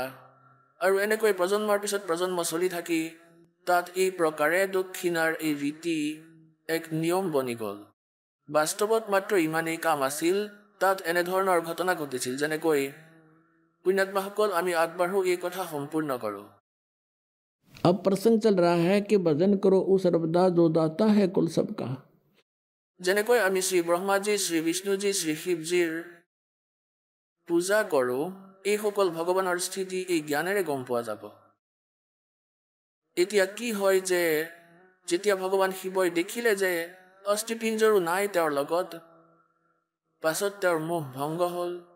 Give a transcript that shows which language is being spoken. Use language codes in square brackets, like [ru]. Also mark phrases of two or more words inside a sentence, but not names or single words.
[as] আৰু এনেকৈ প্ৰজন্মৰ পিছত প্ৰজন্ম চলি থাকি তাত এই প্ৰকাৰে দক্ষিণাৰ এই ৰীতি এক নিয়ম বনি গ'ল। বাস্তৱত মাত্ৰ ইমানেই কাম আছিল, তাত এনেধৰণৰ ঘটনা ঘটিছিল, যেনেকৈ পুণ্যাত্মাসকল আমি আগবাঢ়ো এই কথা সম্পূৰ্ণ কৰোঁ। [hi] अब प्रसंग चल रहा है कि भजन करो उस सर्वदा जो दाता है कुल सबका। [as] যেনেকৈ আমি শ্ৰী ব্ৰহ্মাজী, শ্ৰী বিষ্ণুজী, শ্ৰী শিৱজীৰ পূজা কৰোঁ, এইসকল ভগৱানৰ স্থিতি এই জ্ঞানেৰে গম পোৱা যাব। এতিয়া কি হয় যে যেতিয়া ভগৱান শিৱই দেখিলে যে অস্থিপিঞ্জৰো নাই তেওঁৰ লগত, পাছত তেওঁৰ মোহ ভংগ হ'ল।